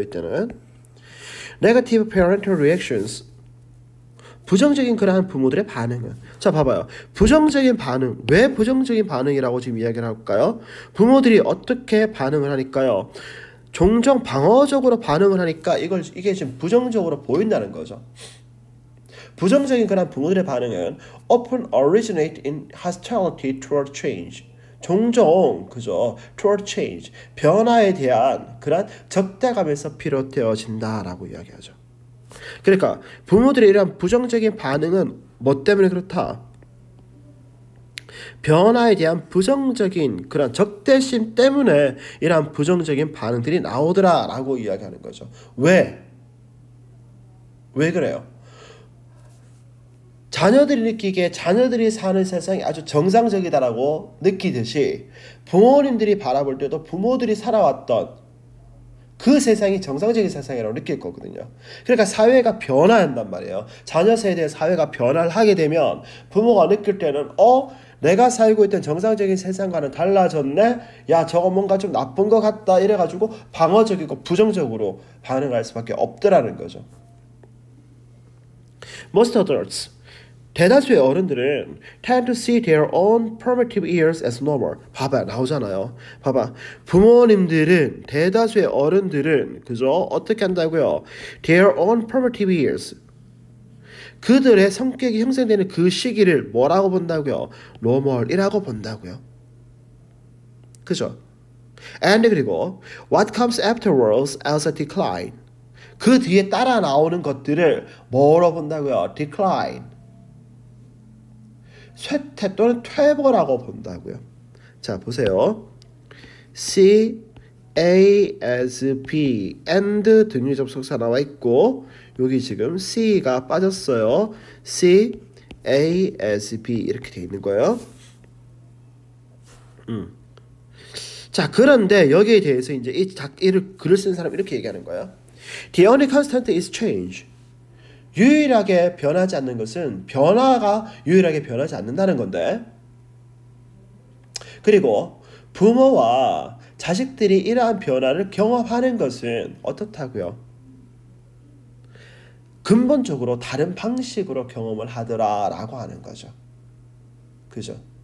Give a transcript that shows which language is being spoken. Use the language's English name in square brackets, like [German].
[Korean] 이때는 [English] negative parental reactions [Korean] 부정적인 그러한 부모들의 반응은 자 봐봐요. 부정적인 반응 왜 부정적인 반응이라고 지금 이야기를 할까요? 부모들이 어떻게 반응을 하니까요. 종종 방어적으로 반응을 하니까 이게 지금 부정적으로 보인다는 거죠. 부정적인 그런 부모들의 반응은 [English] often originate in hostility toward change. [Korean] 종종 그죠? toward change. 변화에 대한 그런 적대감에서 비롯되어진다라고 이야기하죠. 그러니까 부모들의 이러한 부정적인 반응은 뭐 때문에 그렇다? 변화에 대한 부정적인 그런 적대심 때문에 이러한 부정적인 반응들이 나오더라라고 이야기하는 거죠. 왜? 왜 그래요? 자녀들이 느끼기에 자녀들이 사는 세상이 아주 정상적이다라고 느끼듯이 부모님들이 바라볼 때도 부모들이 살아왔던 그 세상이 정상적인 세상이라고 느낄 거거든요. 그러니까 사회가 변화한단 말이에요. 자녀 세대의 사회가 변화를 하게 되면 부모가 느낄 때는 내가 살고 있던 정상적인 세상과는 달라졌네? 야 저거 뭔가 좀 나쁜 것 같다 이래가지고 방어적이고 부정적으로 반응할 수밖에 없더라는 거죠. [English] Most adults [Korean] 대다수의 어른들은 [English] tend to see their own formative years as normal. [Korean] 봐봐 나오잖아요. 봐봐 부모님들은 대다수의 어른들은 그죠? 어떻게 한다고요? [English] Their own formative years [Korean] 그들의 성격이 형성되는 그 시기를 뭐라고 본다고요? normal이라고 본다고요. 그죠? [English] and [Korean] 그리고 [English] what comes afterwards as a decline. [Korean] 그 뒤에 따라 나오는 것들을 뭐로 본다고요? [English] decline. [Korean] 쇠퇴 또는 퇴보라고 본다고요. 자, 보세요. C, A, S, B, and 등유 접속사 나와 있고 여기 지금 C가 빠졌어요. C, A, S, B 이렇게 돼 있는 거예요. 자, 그런데 여기에 대해서 이제 이 글을 쓴 사람 이렇게 얘기하는 거예요. [English] The only constant is change. [Korean] 유일하게 변하지 않는 것은 변화가 유일하게 변하지 않는다는 건데, 그리고 부모와 자식들이 이러한 변화를 경험하는 것은 어떻다고요? 근본적으로 다른 방식으로 경험을 하더라라고 하는 거죠. 그죠?